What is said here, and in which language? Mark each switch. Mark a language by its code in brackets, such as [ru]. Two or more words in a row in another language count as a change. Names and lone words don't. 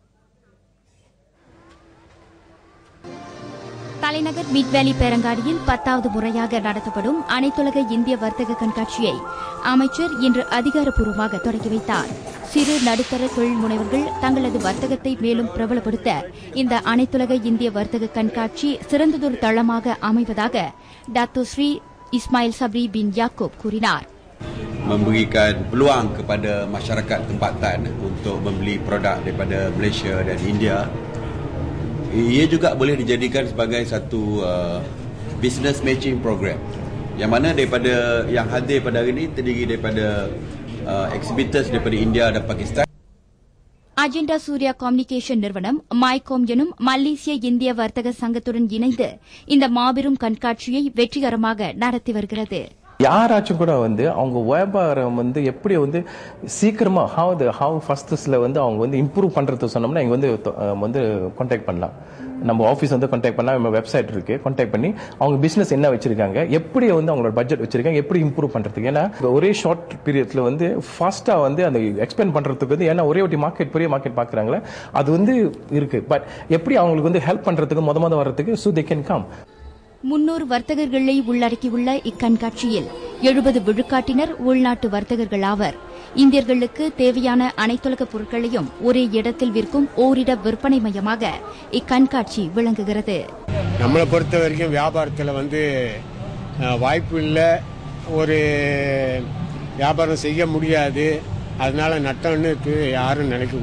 [ta] தலைநகர் மிட்வேலி பேரங்காடியில் 10வது முறையாக நடத்தப்படும் அனைத்துலக இந்திய வர்த்தக கண்காட்சியை அமைச்சர் இன்று அதிகாரப்பூர்வமாக தொடங்கி வைத்தார். சிறு நடுத்தர தொழில் முனைவர்கள் தங்களது வர்த்தகத்தை மேலும் பிரபலப்படுத்த இந்த அனைத்துலக இந்திய வர்த்தக கண்காட்சி சிறந்ததொரு தளமாக அமைவதாக டாக்டர் ஸ்ரீ இஸ்மாயில் சப்ரி பின் யாக்கூப் கூறினார். [ms] Memberikan peluang kepada masyarakat tempatan untuk membeli produk daripada Malaysia dan India. Ia juga boleh dijadikan sebagai satu [en] business matching program [ms] yang mana daripada yang hadir pada hari ini terdiri daripada exhibitors daripada India dan Pakistan. [ta] அஜெண்டா சூர்யா கம்யூனிகேஷன் நிறுவனம் மைகோம் எனும் மலேசிய இந்திய வர்த்தக சங்கத்துடன் இணைந்து இந்த மாபெரும் கண்காட்சியை வெற்றிகரமாக நடத்தி வருகிறது. யாராச்சும் கூட அவங்க வியாபாரம் எப்படி சீக்கிரமா [en] how fastல [ta] அவங்க இம்ப்ரூவ் பண்றது சொன்னோம்னா இங்க கான்டாக்ட் பண்ணலாம். நம்ம ஆஃபீஸ் கான்டாக்ட் பண்ணலாம். நம்ம வெப்சைட் இருக்கு, கான்டாக்ட் பண்ணி அவங்க பிசினஸ் என்ன வச்சிருக்காங்க, எப்படி அவங்களோட பட்ஜெட் வச்சிருக்காங்க, எப்படி இம்ப்ரூவ் பண்றதுக்கு. ஏன்னா ஒரே [en] short periodல fastஆ [ta] அந்த எக்ஸ்பேண்ட் பண்றதுக்கு ஏன்னா ஒரே ஒரு மார்க்கெட் பெரிய மார்க்கெட் பாக்குறாங்களே அது இருக்கு. பட் எப்படி அவங்களுக்கு ஹெல்ப் பண்றதுக்கு முத வர்றதுக்கு [en] so they can come. [ta] 300 வர்த்தகர்களை உள்ளடக்கியுள்ள இக்கண்காட்சியில் 70 விழுக்காட்டினர் உள்நாட்டு வர்த்தகர்கள் ஆவர். இந்தியர்களுக்கு தேவையான அனைத்துலக பொருட்களையும் ஒரே இடத்தில் விற்கும் ஓரிட விற்பனை மையமாக இக்கண்காட்சி விளங்குகிறது. நம்மளை பொறுத்த வரைக்கும் வியாபாரத்தில் வாய்ப்பு இல்லை, ஒரு வியாபாரம் செய்ய முடியாது, அதனால நட்டம்னு யாரும் நினைக்க கூடாது.